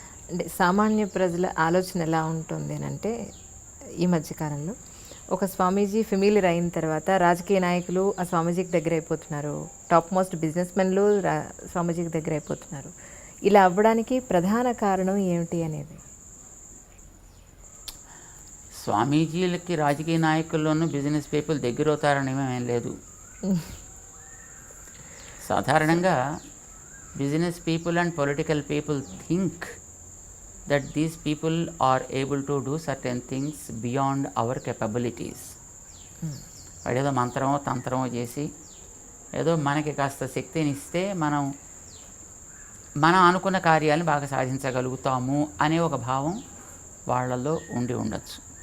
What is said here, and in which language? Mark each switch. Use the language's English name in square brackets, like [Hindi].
[Telugu] అంటే సామాన్య ప్రజల ఆలోచన ఎలా ఉంటుంది అని అంటే, ఈ మధ్యకాలంలో ఒక స్వామీజీ ఫెమిలియర్ అయిన తర్వాత రాజకీయ నాయకులు ఆ స్వామీజీకి దగ్గర అయిపోతున్నారు, టాప్ మోస్ట్ బిజినెస్ మెన్లు స్వామీజీకి దగ్గర అయిపోతున్నారు. ఇలా అవ్వడానికి ప్రధాన కారణం ఏమిటి అనేది? స్వామీజీలకి రాజకీయ నాయకుల్లోనూ బిజినెస్ పీపుల్ దగ్గర అవుతారని ఏం లేదు. సాధారణంగా [English] Business people and political people think that these people are able to do certain things beyond our capabilities. [Telugu] వాడేదో మంత్రమో తంత్రమో చేసి ఏదో మనకి కాస్త శక్తిని ఇస్తే మనం అనుకున్న కార్యాలను బాగా సాధించగలుగుతాము అనే ఒక భావం వాళ్ళల్లో ఉండి ఉండొచ్చు.